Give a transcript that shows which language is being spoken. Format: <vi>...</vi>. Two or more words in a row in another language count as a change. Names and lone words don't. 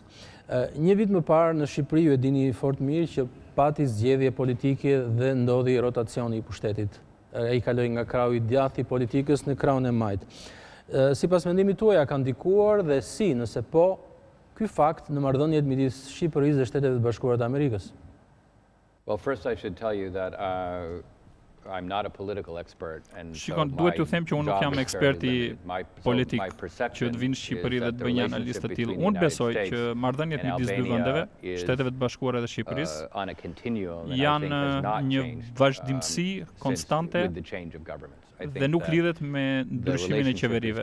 <sq>Një vit më parë në Shqipëri ju e dini fort mirë që pati zgjedhje politike dhe ndodhi rotacioni i pushtetit. Ai kaloi nga krahu i djathtë i politikës në krahun e majt. Sipas mendimit tuaj, a ka ndikuar dhe si, nëse po, ky fakt në marrëdhëniet midis Shqipërisë dhe Shteteve të Bashkuara të Amerikës?</sq> <en>Well, first I should tell you that I'm not a political expert.</en> <sq>Shikon, duhet t'ju them që unë nuk jam eksperti politik që të vinë në Shqipëri dhe të bëjnë një analizë të tillë. Unë besoj që marrëdhëniet midis dy vendeve, Shteteve të Bashkuara dhe Shqipërisë, janë një vazhdimsi konstante dhe nuk lidhet me ndryshimin e qeverive.</sq>